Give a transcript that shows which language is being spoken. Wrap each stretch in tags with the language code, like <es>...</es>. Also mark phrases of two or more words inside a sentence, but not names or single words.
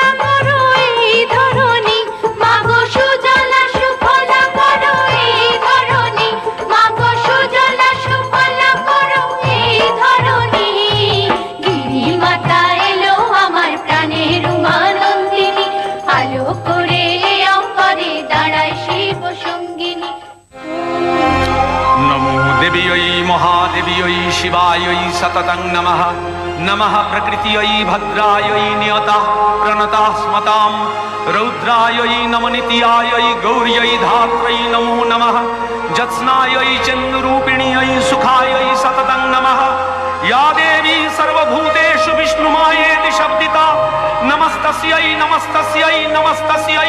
<bn>করো এই ধরণী মাগো সুজলা সুফলা করো এই ধরণী মাগো সুজলা সুফলা করো এই ধরণী গিরি মাতা এলো আমার প্রাণের উমানন্দিনী আলো করে অঙ্গরে দাঁড়ায় শিব সঙ্গিনী</bn> <sa>नमो देव्यै महादेव्यै शिवायै सततं नमः नमः प्रकृत्यै भद्रायै नियतः प्रणतः स्मतां रौद्रायै नमनित्यायै गौर्यै धात्र्यै नमो नमः जत्स्नायै चन्द्रूपिण्यै सुखायै सततं नमः या देवी सर्वभूतेषु विष्णुमायेति शब्दिता नमस्तस्यै नमस्तस्यै नमस्तस्यै</sa>